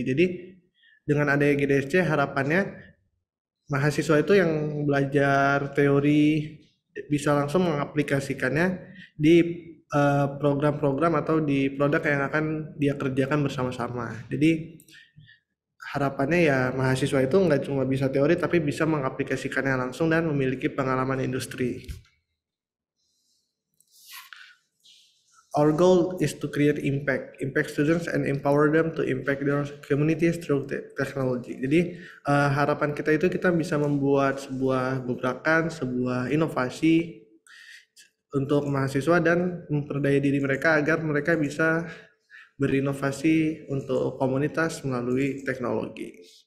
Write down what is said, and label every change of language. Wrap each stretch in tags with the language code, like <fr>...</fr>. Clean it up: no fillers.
<id>Jadi dengan adanya GDSC harapannya mahasiswa itu yang belajar teori bisa langsung mengaplikasikannya di program-program atau di produk yang akan dia kerjakan bersama-sama. Jadi harapannya ya mahasiswa itu nggak cuma bisa teori tapi bisa mengaplikasikannya langsung dan memiliki pengalaman industri.</id> <en>Our goal is to create impact students and empower them to impact their communities through technology.</en> <id>Jadi harapan kita itu kita bisa membuat sebuah gebrakan, sebuah inovasi untuk mahasiswa dan memperdaya diri mereka agar mereka bisa berinovasi untuk komunitas melalui teknologi.</id>